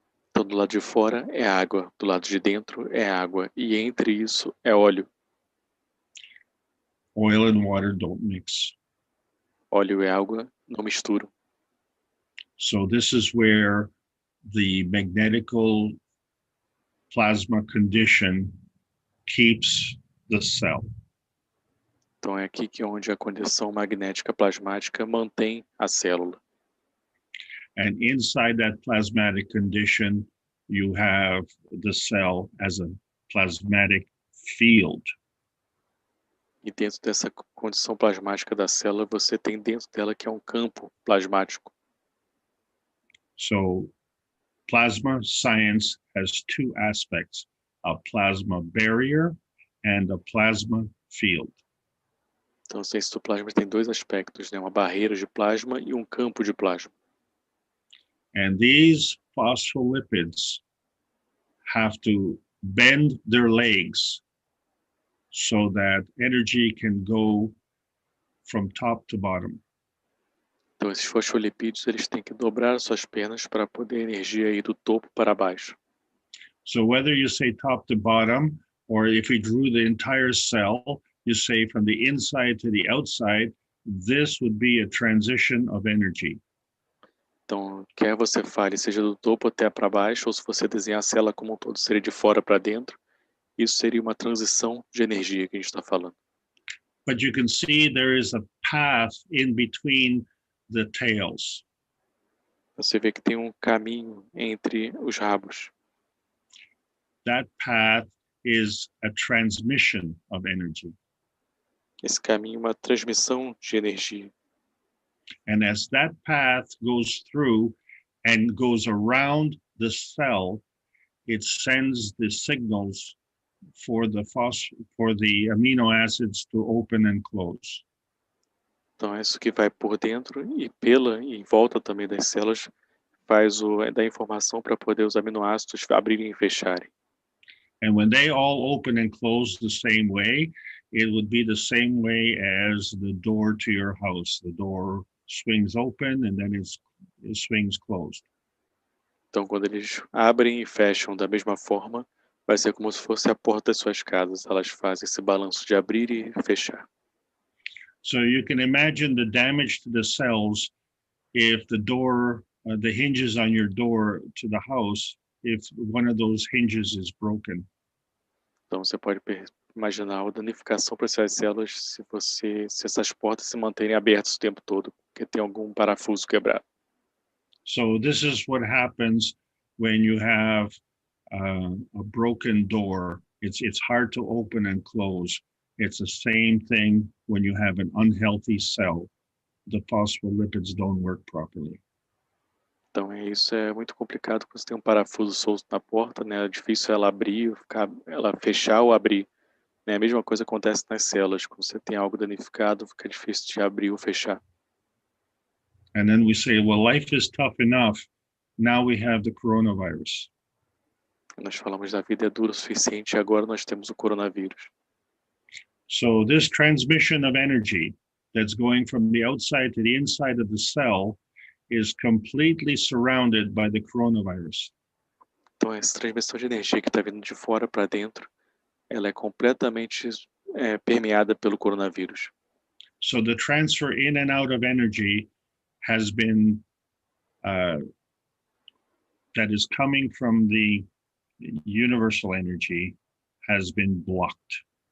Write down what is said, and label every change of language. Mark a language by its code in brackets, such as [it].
[pt] Então, do lado de fora é água, do lado de dentro é água, e entre isso é óleo. [en] Oil and water don't mix. [pt] Óleo e água não misturam. [en] So this is where the magnetical plasma condition keeps the cell. [pt] Então é aqui que onde a condição magnética plasmática mantém a célula. [en] And inside that plasmatic condition, you have the cell as a plasmatic field. [pt] E dentro dessa condição plasmática da célula, você tem dentro dela que é um campo plasmático. [en] So plasma science has two aspects, a plasma barrier and a plasma field. [pt] Então, a ciência do plasma tem dois aspectos, né? Uma barreira de plasma e um campo de plasma. [en] And these phospholipids have to bend their legs so that energy can go from top to bottom. [pt] Então, esses fosfolipídios, eles têm que dobrar suas pernas para poder a energia ir do topo para baixo. [en] So whether you say top to bottom, or if you drew the entire cell, you say from the inside to the outside, this would be a transition of energy. [pt] Então, quer você fale, seja do topo até para baixo, ou se você desenhar a célula como um todo, seria de fora para dentro, isso seria uma transição de energia que a gente está falando. [en] But you can see there is a path in between the tails. [pt] Você vê que tem um caminho entre os rabos. [en] That path is a transmission of energy. [pt] Esse caminho é uma transmissão de energia. [en] And as that path goes through and goes around the cell, it sends the signals for the amino acids to open and close. [pt] Então, é isso que vai por dentro e em volta também das células, dá informação para poder os aminoácidos abrirem e fecharem. [en] And when they all open and close the same way, it would be the same way as the door to your house. The door swings open and then it swings closed. [pt] Então, quando eles abrem e fecham da mesma forma, vai ser como se fosse a porta das suas casas. Elas fazem esse balanço de abrir e fechar. [en] So you can imagine the damage to the cells if the door, the hinges on your door to the house, if one of those hinges is broken. [pt] Então, você pode imaginar a danificação para essas células se essas portas se manterem abertas o tempo todo, porque tem algum parafuso quebrado. [en] So this is what happens when you have a broken door. It's hard to open and close. It's the same thing when you have an unhealthy cell. The phospholipids don't work properly. [pt] Então, isso é muito complicado quando você tem um parafuso solto na porta, né? É difícil ela abrir, ela fechar ou abrir. Né? A mesma coisa acontece nas células. Quando você tem algo danificado, fica difícil de abrir ou fechar. [en] And then we say, well, life is tough enough. Now we have the coronavirus. [pt] Nós falamos da vida é dura o suficiente e agora nós temos o coronavírus. [en] So this transmission of energy, that's going from the outside to the inside of the cell is completely surrounded by the coronavirus. [pt] Então, essa transmissão de energia que está vindo de fora para dentro, ela é completamente permeada pelo coronavírus. [en] So the transfer in and out of energy has been, that is coming from the universal energy has been blocked.